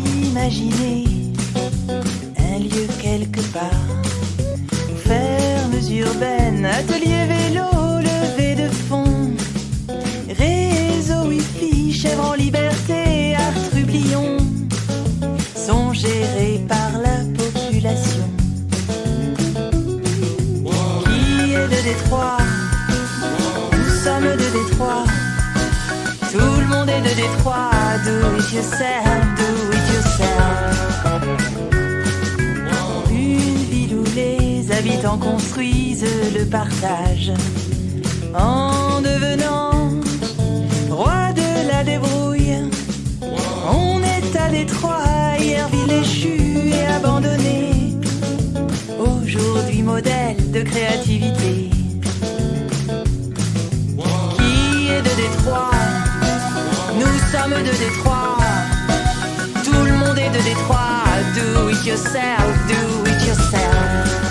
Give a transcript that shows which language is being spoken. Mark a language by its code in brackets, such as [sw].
[fr] Imaginez un lieu quelque part, fermes urbaines, ateliers vélo, levée de fonds, réseau wifi, chèvre en liberté, art trublion, sont gérés par la population qui est de Détroit. Nous sommes de Détroit, tout le monde est de Détroit. [en] Do it yourself, do it yourself. [fr] Une ville où les habitants construisent le partage en devenant roi de la débrouille. On est à Détroit, hier ville échue et abandonnée, aujourd'hui modèle de créativité. Qui est de Détroit? Nous sommes de Détroit, tout le monde est de Détroit. [en] Do it yourself, do it yourself.